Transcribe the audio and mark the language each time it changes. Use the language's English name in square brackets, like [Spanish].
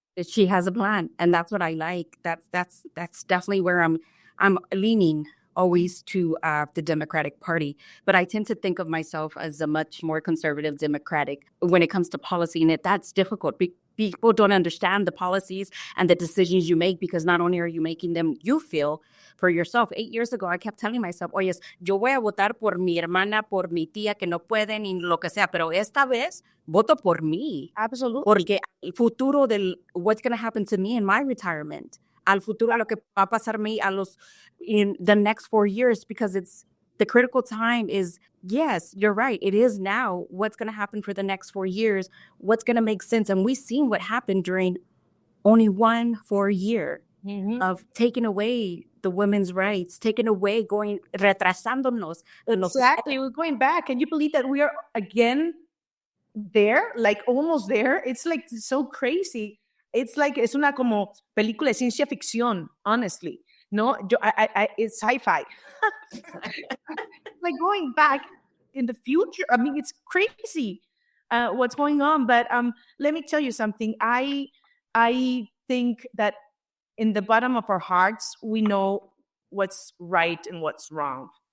[English] She has a plan, and that's what I like. That's definitely where I'm leaning always to the Democratic Party. But I tend to think of myself as a much more conservative Democratic when it comes to policy, and that's difficult. People don't understand the policies and the decisions you make, because not only are you making them, you feel for yourself. 8 years ago, I kept telling myself, [Spanish] oye, yo voy a votar por mi hermana, por mi tía que no pueden y lo que sea, pero esta vez voto por mí. [English] Absolutely. [Spanish] Porque el futuro del [English] what's going to happen to me in my retirement, [Spanish] al futuro, lo que va a pasarme [English] in the next 4 years, because it's the critical time is, yes, you're right. It is now. What's going to happen for the next 4 years? What's going to make sense? And we've seen what happened during only 1 4 year of taking away the women's rights, taking away, [Spanish] retrasándonos. [English] Exactly. We're going back. Can you believe that we are again there? Like almost there? It's like so crazy. It's like, [Spanish] es una como película de ciencia ficción, [English] honestly. No, it's sci-fi. Like going back in the future. I mean, it's crazy what's going on. But let me tell you something. I think that in the bottom of our hearts, we know what's right and what's wrong.